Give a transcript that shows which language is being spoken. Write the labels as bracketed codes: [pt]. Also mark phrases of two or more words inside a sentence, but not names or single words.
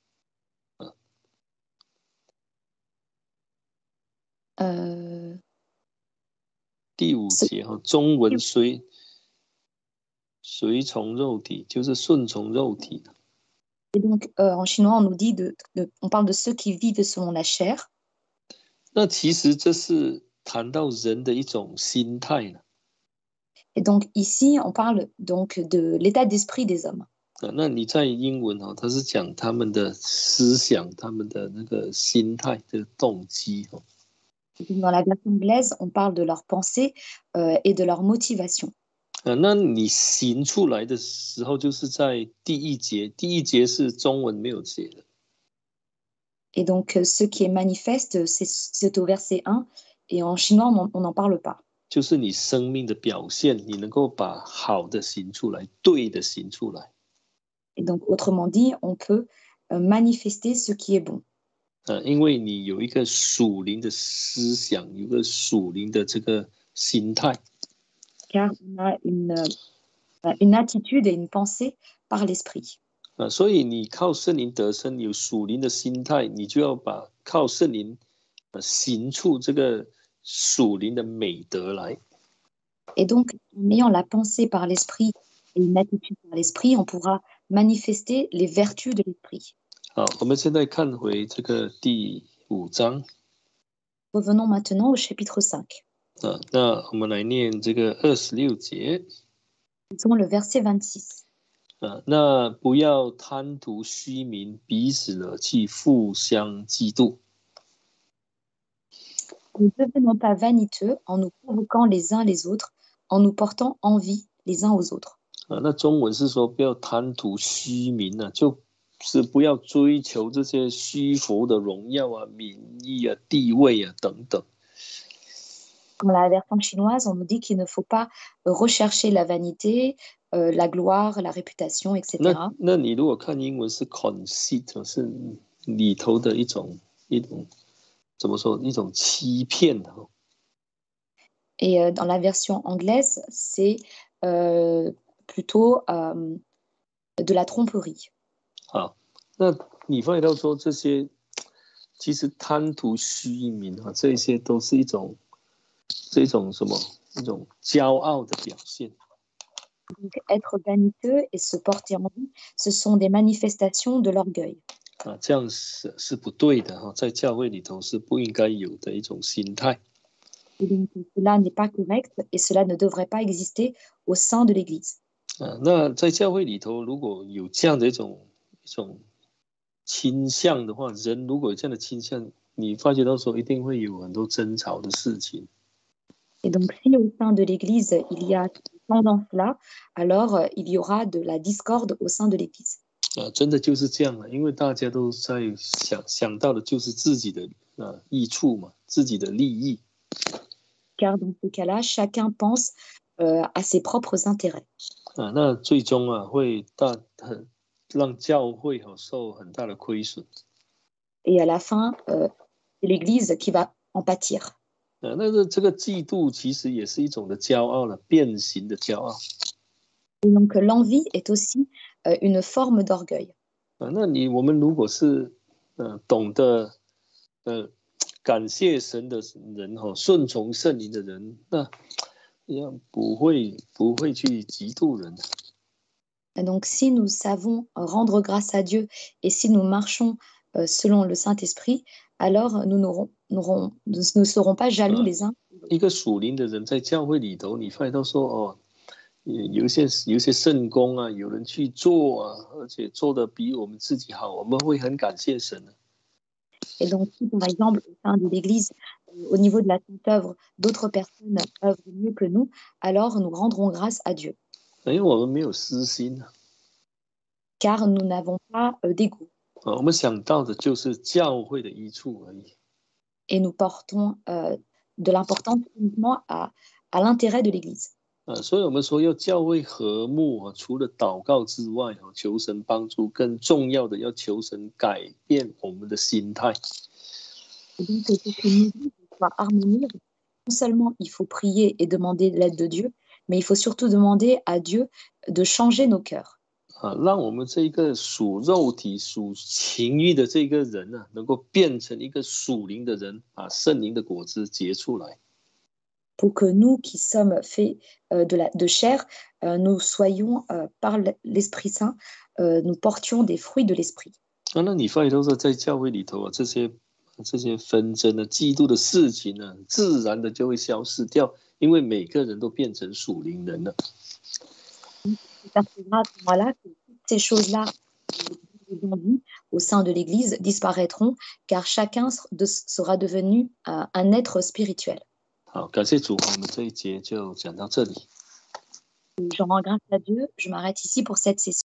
[zh] 第五节哈，中文随从肉体就是顺从肉体的。 [fr] Et donc, en chinois, on nous dit on parle de ceux qui vivent selon la chair. [zh] 那其实这是谈到人的一种心态呢。 [fr] Et donc ici, on parle donc de l'état d'esprit des hommes. [zh] 那你在英文哦，它是讲他们的思想、他们的那个心态的动机哦。 [fr] Dans la version anglaise, on parle de leurs pensées et de leur motivation. [zh] 那你行出来的时候，就是在第一节，第一节是中文没有写的。 [fr] Et donc, ce qui est manifeste, c'est au verset 1. Et en chinois, on n'en parle pas. [zh] 就是你生命的表现，你能够把好的行出来，对的行出来。 [fr] Et donc, autrement dit, on peut manifester ce qui est bon. [zh] 因为你有一个属灵的思想，有一个属灵的这个心态。 [fr] Car on a une attitude et une pensée par l'esprit. [zh] 所以你靠圣灵得生，有属灵的心态，你就要把靠圣灵行出这个属灵的美德来。 [fr] Et donc, en ayant la pensée par l'esprit et une attitude par l'esprit, on pourra manifester les vertus de l'esprit. [zh] 好，我们现在看回这个第5章。 [fr] Revenons maintenant au chapitre 5. [zh] 那我们来念这个26节。 [fr] Lisons le verset 26. [zh] 那不要贪图虚名，彼此惹气，互相嫉妒。 [fr] Ne devenons pas vaniteux en nous provoquant les uns les autres, en nous portant envie les uns aux autres. [zh] 那中文是说不要贪图虚名啊，就是不要追求这些虚浮的荣耀啊、名义啊、地位啊等等。 [fr] Dans la version chinoise, on nous dit qu'il ne faut pas rechercher la vanité, la gloire, la réputation, etc. [zh] 那你如果看英文是 conceit， 是里头的一种怎么说，一种欺骗的。 [fr] Et dans la version anglaise, c'est plutôt de la tromperie. [zh] 好，那你发现到说这些其实贪图虚名啊，这些都是一种什么一种骄傲的表现。 [fr] Donc, être vaniteux et se porter en vie, ce sont des manifestations de l'orgueil. [zh] 这样是不对的哈，在教会里头是不应该有的一种心态。 [fr] Et donc, cela n'est pas correct et cela ne devrait pas exister au sein de l'Église. [zh] 那在教会里头，如果有这样的一种倾向的话，人如果有这样的倾向，你发觉到说一定会有很多争吵的事情。 [fr] Et donc, si au sein de l'Église, il y a cette tendance-là, alors il y aura de la discorde au sein de l'Église. [zh] 真的就是这样了，因为大家都在想到的就是自己的益处嘛，自己的利益。 [fr] Car dans ce cas-là, chacun pense à ses propres intérêts. [zh] 那最终会让教会受很大的亏损。 [fr] Et à la fin, c'est l'Église qui va en pâtir. [zh] 那这个嫉妒其实也是一种的骄傲了，变形的骄傲。 [fr] Et donc, l'envie est aussi une forme d'orgueil. [zh] 那我们如果是懂得感谢神的人顺从圣灵的人，那也不会去嫉妒人。 [fr] Et donc, si nous savons rendre grâce à Dieu et si nous marchons selon le Saint-Esprit, alors nous ne serons pas jaloux les uns. [zh] 一个属灵的人在教会里头，你发现到说有一些圣工啊，有人去做啊，而且做得比我们自己好，我们会很感谢神的。 [fr] Et donc, si par exemple, au sein de l'Église, au niveau de la sainte œuvre, d'autres personnes œuvrent mieux que nous, alors nous rendrons grâce à Dieu. [zh] 因为我们没有私心。 [fr] car nous n'avons pas d'ego. [zh] 我们想到的就是教会的益处而已。 [fr] Et nous portons de l'importance uniquement à l'intérêt de l'Église. [zh] 所以我们说要教会和睦除了祷告之外求神帮助，更重要的要求神改变我们的心态。 [fr] Et donc, pour qu'une Église soit harmonieuse, non seulement il faut prier et demander l'aide de Dieu, mais il faut surtout demander à Dieu de changer nos cœurs. [zh] 让我们这个属肉体、属情欲的这个人能够变成一个属灵的人，把圣灵的果子结出来。 [fr] Pour que nous qui sommes faits de chair, nous soyons par l'Esprit Saint, nous portions des fruits de l'Esprit. [zh] 那你发现都是在教会里头这些纷争嫉妒的事情自然的就会消失掉，因为每个人都变成属灵人了。 [fr] À ce moment-là, que toutes ces choses-là au sein de l'Église disparaîtront, car chacun sera devenu un être spirituel. [zh] 好，感谢主，我们这一节就讲到这里。 [fr] Je rends grâce à Dieu. Je m'arrête ici pour cette session.